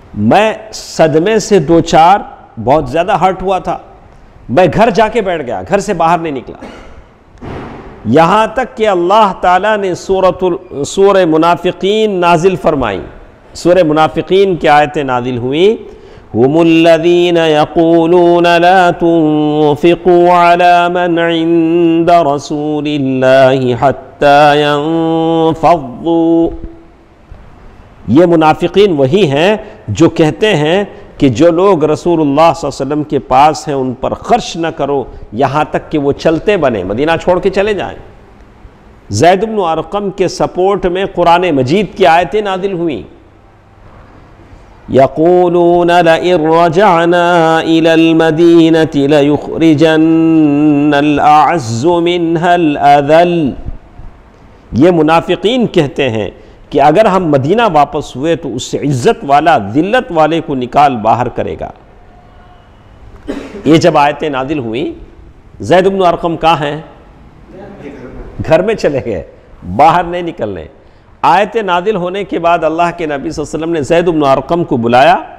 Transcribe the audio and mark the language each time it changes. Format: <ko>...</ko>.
<ur>میں صدمے سے دو چار بہت زیادہ ہرٹ ہوا تھا. میں گھر جا کے بیٹھ گیا، گھر سے باہر نہیں نکلا، یہاں تک کہ اللہ تعالیٰ نے سورہ منافقین نازل فرمائی. سورہ منافقین کی آیتیں نازل ہوئیں.</ur> <ar>هم الذين يقولون لا تنفقوا على من عند رسول الله حتى ينفضوا.</ar> <ur>یہ منافقین وہی ہیں جو کہتے ہیں کہ جو لوگ رسول اللہ صلی اللہ علیہ وسلم کے پاس ہیں ان پر خرچ نہ کرو یہاں تک کہ وہ چلتے بنے، مدینہ چھوڑ کے چلے جائیں. زید بن ارقم کے سپورٹ میں قرآن مجید کی آیتیں نازل ہوئیں.</ur> <ar>يقولون لئن رجعنا إلى المدينة ليخرجن الأعز منها الأذل.</ar> <ur>یہ منافقین کہتے ہیں کہ اگر ہم مدینہ واپس ہوئے تو اس سے عزت والا ذلت والے کو نکال باہر کرے گا. یہ جب آیتیں نازل ہوئیں زید بن ارقم کہاں ہیں؟ گھر میں چلے گئے، باہر نہیں نکل رہے۔ آیت نازل ہونے کے بعد اللہ کے نبی صلی اللہ علیہ وسلم نے زید بن ارقم کو بلایا،</ur>